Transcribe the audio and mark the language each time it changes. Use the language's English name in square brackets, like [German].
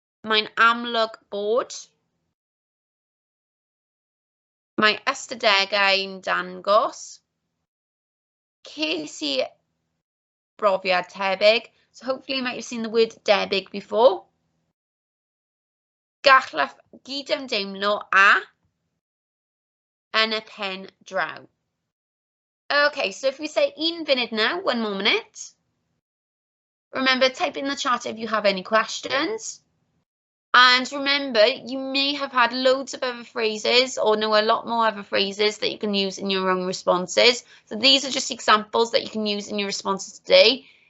[Welsh] Mae'n amlwg bod. Mae ystadegau'n dangos. Ces i brofiad tebyg. [English] So hopefully you might have seen the word debyg before. Gallaf gydymdeimlo a yn y pen draw. Okay, so if we say 1 funud now, 1 more minute. Remember, type in the chat if you have any questions. And remember, you may have had loads of other phrases or know a lot more other phrases that you can use in your own responses. So these are just examples that you can use in your responses today.